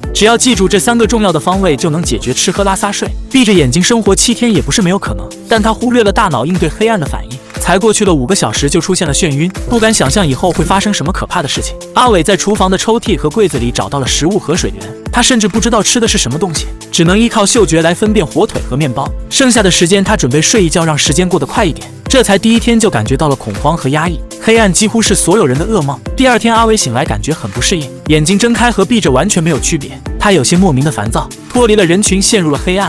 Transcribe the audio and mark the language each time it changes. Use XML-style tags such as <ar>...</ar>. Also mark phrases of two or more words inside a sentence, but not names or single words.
<zh>只要記住這3個重要的方位，就能解決吃喝拉撒睡。閉着眼睛生活7天也不是沒有可能，但他忽略了大腦應对黑暗的反應。才過去了5個小時就出現了眩暈，不敢想象以後會發生什麼可怕的事情。阿偉在廚房的抽屜和櫃子裡找到了食物和水源，他甚至不知道吃的是什麼東西，只能依靠嗅覺來分辨火腿和麵包。剩下的時間他準備睡一覺，讓時間過得快一點。這才第1天就感覺到了恐慌和壓抑，黑暗幾乎是所有人的噩夢。第2天阿偉醒來感覺很不適應，眼睛睜開和閉着完全沒有區別，他有些莫名的煩躁，脫離了人群，陷入了黑暗。</zh>